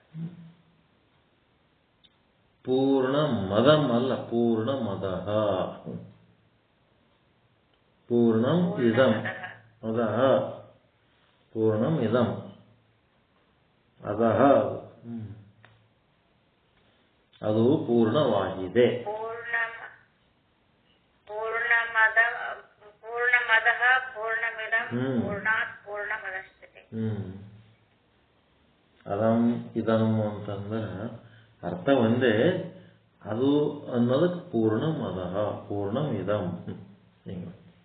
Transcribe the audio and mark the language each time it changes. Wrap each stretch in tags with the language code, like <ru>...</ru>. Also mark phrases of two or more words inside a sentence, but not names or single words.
<sa>ಪೂರ್ಣ ಮದಂ ಅಲ್ಲ, ಪೂರ್ಣ ಮದಃ. ಪೂರ್ಣಂ ಇದಂ ಅದಃ, ಪೂರ್ಣಂ ಇದಂ ಅದಃ,</sa> <kn>ಅದು ಪೂರ್ಣವಾಗಿದೆ.</kn> <sa>ಪೂರ್ಣಮದಃ ಪೂರ್ಣಮಿದಂ ಪೂರ್ಣಾತ್ ಪೂರ್ಣಮುದಚ್ಯತೆ. ಅದಂ ಇದಂ</sa> <kn>ಅಂತಂದ್ರೆ ಅರ್ಥ ಒಂದೇ, ಅದು ಅನ್ನೋದಕ್ಕೆ</kn> <sa>ಪೂರ್ಣಂ ಅದಃ ಪೂರ್ಣಂ ಇದಂ</sa> <kn>ಹಿಂಗೆ.</kn>